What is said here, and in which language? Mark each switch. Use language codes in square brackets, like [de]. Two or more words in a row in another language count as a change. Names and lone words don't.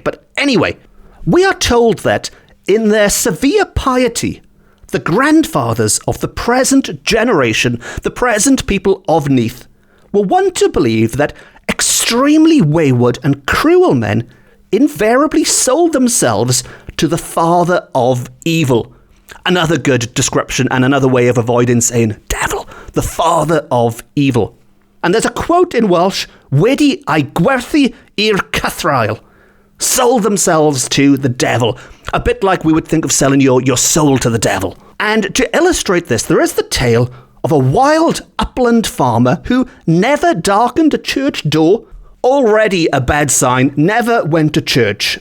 [en] But anyway, we are told that in their severe piety, the grandfathers of the present generation, the present people of Neath, were wont to believe that extremely wayward and cruel men invariably sold themselves to the father of evil. Another good description and another way of avoiding saying devil, the father of evil. And there's a quote in Welsh, [cy] wedi ei gwerthu i'r cythrael, [en] sold themselves to the devil. A bit like we would think of selling your soul to the devil. And to illustrate this, there is the tale of a wild upland farmer who never darkened a church door, already a bad sign, never went to church.